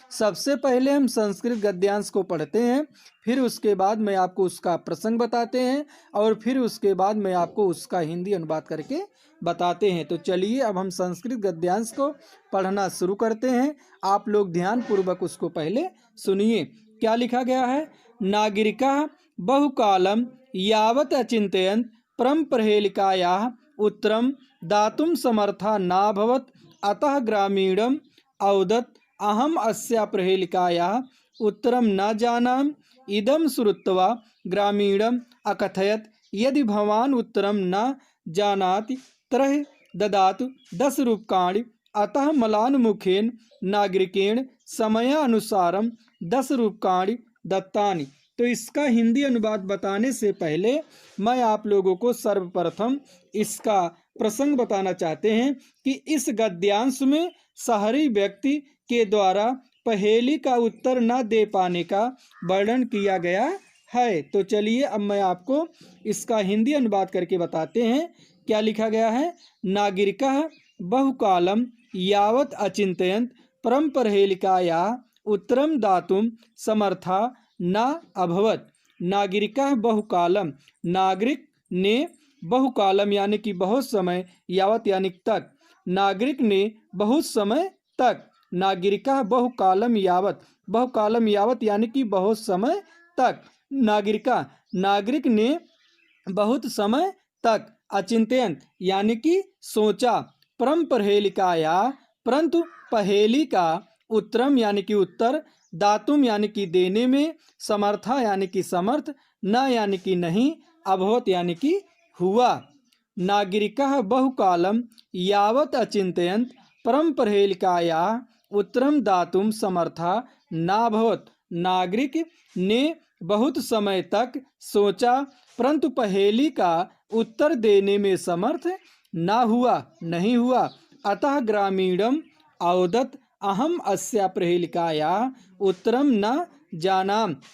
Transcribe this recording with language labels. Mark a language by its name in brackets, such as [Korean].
[Hindi] सबसे पहले हम संस्कृत गद्यांश को पढ़ते हैं, फिर उसके बाद मैं आपको उसका प्रसंग बताते हैं और फिर उसके बाद मैं आपको उसका हिंदी अनुवाद करके बताते हैं। तो चलिए अब हम संस्कृत गद्यांश को पढ़ना शुरू करते हैं। आप लोग ध्यानपूर्वक उसको पहले सुनिए। क्या लिखा गया है? [Sanskrit] नागरिका बहुकालम यावत् अचिंतयन् परम प्रहेलिकायाः उत्तरम दातुं समर्था नाभवत् अतः ग्रामीणम् अवदत् अहम अस्या प्रहेलिकायाः उत्तरम न जानामि। इदं श्रुत्वा ग्रामीणम् अकथयत् यदि भवान् उत्तरम न जानाति तर्हि ददातु 10 रूप्यकाणि। अतः मलानमुखेन नागरिकेण समयानुसारं 10 रूप्यकाणि दत्तानि। [Hindi] तो इसका हिंदी अनुवाद बताने से पहले मैं आप लोगों को सर्वप्रथम इसका प्रसंग बताना चाहते हैं कि इस गद्यांश में शहरी व्यक्ति के द्वारा पहेली का उत्तर न दे पाने का वर्णन किया गया है। तो चलिए अब मैं आपको इसका हिंदी अनुवाद करके बताते हैं। क्या लिखा गया है? [Sanskrit] नागरिकः बहुकालम यावत् अचिंतयन्त परम प्रहेलिकायाः उत्तरम दातुं समर्था न अभवत। नागरिकः बहुकालम, [Hindi] नागरिक ने बहुकालम यानी कि बहुत समय, यावत यानी तक, नागरिक ने बहुत समय तक, [Sanskrit] नागरिका बहुकालम यावत, [Hindi] बहुकालम यावत यानी कि बहुत समय तक, नागरिका नागरिक ने बहुत समय तक, अचिंतयन यानी कि सोचा, परम पहेलिकाया परंतु पहेली का, उत्तरम यानी कि उत्तर, दातुम यानी कि देने में, समर्था यानी कि समर्थ, न यानी कि नहीं, अभवत यानी कि हुआ। [Sanskrit] नागरिकः बहुकालम यावत् अचिंतयन्त परम प्रहेलिकायाः उत्तरम दातुं समर्था नाभवत्। [Hindi] नागरिक ने बहुत समय तक सोचा परंतु पहेली का उत्तर देने में समर्थ ना हुआ, नहीं हुआ। [Sanskrit] अतः ग्रामीणम अवदत् अहम अस्या प्रहेलिकायाः उत्तरम न जानामि।